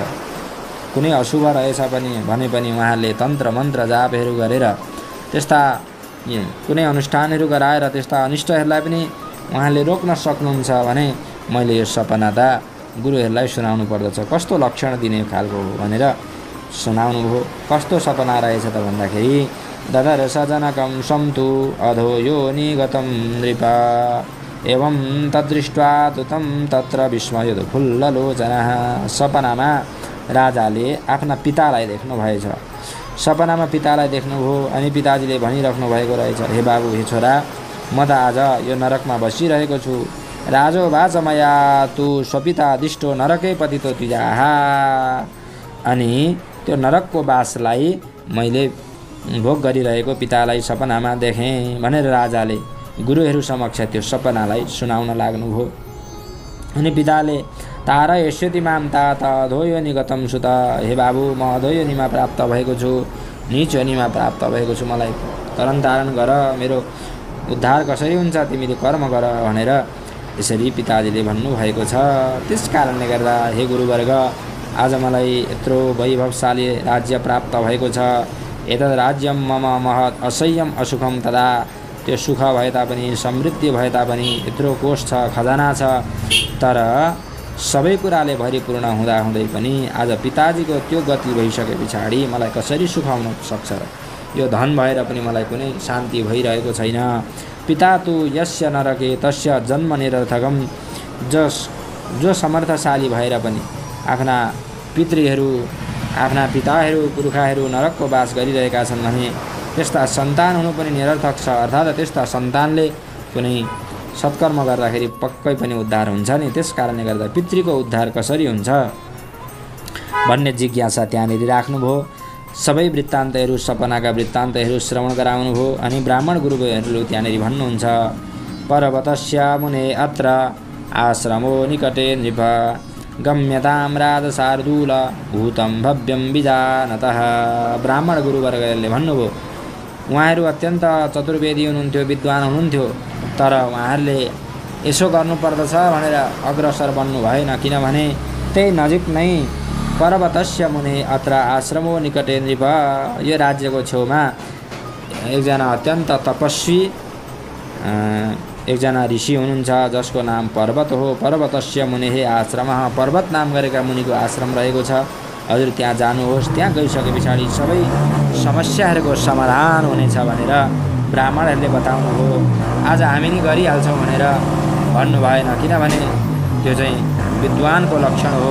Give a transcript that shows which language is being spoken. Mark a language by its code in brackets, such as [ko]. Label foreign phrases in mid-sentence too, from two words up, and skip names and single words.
[ne] कुनै अशुभ रहेछ भने पनि उहाँहरूले तन्त्र मन्त्र जापहरू गरेर त्यस्ता कुनै अनुष्ठानहरू गराएर त्यस्ता अनिष्टहरूलाई पनि उहाँले रोक्न सक्नुहुन्छ भने मैले यो सपना त गुरुहरूलाई सुनाउनु पर्दछ, कस्तो लक्षण दिने खालको हो भनेर सुनाउनु भयो। कस्तो सपना रहेछ त भन्दाखेरि [sa] ददर्श जनकं सन्तु अधो योनिगतं नृप एवं तदृष्ट्वा तुतं तत्र विस्मयोत्फुल्ललोचनः। [ne] सपनामा राजाले आफ्ना पितालाई देख्नु भएछ। सपनामा पितालाई देख्नुभयो अनि पिताजीले भनिराख्नु भएको रहेछ, हे बाबु, हे छोरा, म त आज यो नरकमा बसिरहेको छु। [sa] राजो वाचमया तु स्वपिता दिष्टो नरकै पतितो द्विजाः। [ne] अनि त्यो नरकको बासलाई मैले भोग गरिरहेको पितालाई सपनामा देखेँ भनेर राजाले गुरुहरू समक्ष त्यो सपनालाई सुनाउन लाग्नुभयो। अनि पिताले [sa] तारा यस्यति माम तात अधोयोनिगतं सुत, [ne] हे बाबु, म अधोयोनिमा प्राप्त भएको छु, नीच योनिमा प्राप्त भएको छु, मलाई तरण तारण गर, मेरो उद्धार कसरी हुन्छ, तिमीले कर्म गर भनेर यसरी पिताजीले भन्नुभएको छ। त्यस कारणले गर्दा हे गुरुवर्ग, आज मलाई यत्रो वैभवशाली राज्य प्राप्त भएको छ। [sa] एतद् राज्यं मम महत् असह्यम असुखम तदा, [ne] त्यो सुख भए तापनि, समृद्धि भए तापनि, यत्रो कोष छ, खजाना छ, तर सबै कुराले भरिपूर्ण हुँदाहुँदै पनि आज पिताजीको त्यो गति भइसके पछाडि मलाई कसरी सुख हुन सक्छ र? यो धन भएर पनि मलाई कुनै शान्ति भइरहेको छैन। [sa] पिता तु यस्य नरके तस्य जन्म निरर्थकम। [ne] जो समर्थशाली भएर पनि आफ्ना पितृहरू, आफ्ना पिताहरू, पुर्खाहरू नरकको बास गरिरहेका छन् भने त्यस्ता सन्तान हुनु पनि निरर्थक छ। अर्थात् त्यस्ता सन्तानले कुनै सत्कर्म गर्दाखेरि पक्कै पनि उद्धार हुन्छ नि। त्यस कारणले गर्दा पितृको उद्धार कसरी हुन्छ भन्ने जिज्ञासा त्यहाँनिर राख्नुभयो। सबै वृत्तान्तहरू, सपनाका वृत्तान्तहरू श्रवण गराउनुभयो। अनि ब्राह्मण गुरुहरूले त्यहाँनिर भन्नुहुन्छ, [sa] पर्वतस्य मुने अत्र आश्रमो निकटे नृप गम्यतां राजशार्दूल भूतं भव्यं विजानतः। [ne] ब्राह्मण गुरुवर्गले भन्नुभयो, उहाँहरू अत्यन्त चतुर्वेदी हुनुहुन्थ्यो, विद्वान हुनुहुन्थ्यो, तर उहाँहरूले यसो गर्नुपर्दछ भनेर अग्रसर बन्नु भएन। किनभने त्यही नजिक नै [sa] पर्वतस्य मुने अत्र आश्रमो निकटे नृप, [ne] यो राज्यको छेउमा एकजना अत्यन्त तपस्वी एकजना ऋषि हुनुहुन्छ, जसको नाम पर्वत हो। [sa] पर्वतस्य मुने आश्रमः, [ne] पर्वत नाम गरेका मुनिको आश्रम रहेको छ। हजुर त्यहाँ जानुहोस्, त्यहाँ गइसके पछाडि सबै समस्याहरूको समाधान हुनेछ भनेर ब्राह्मणहरूले बताउनु हो। आज हामी नि गरिहाल्छौँ भनेर भन्नु भएन, किनभने त्यो चाहिँ विद्वानको लक्षण हो।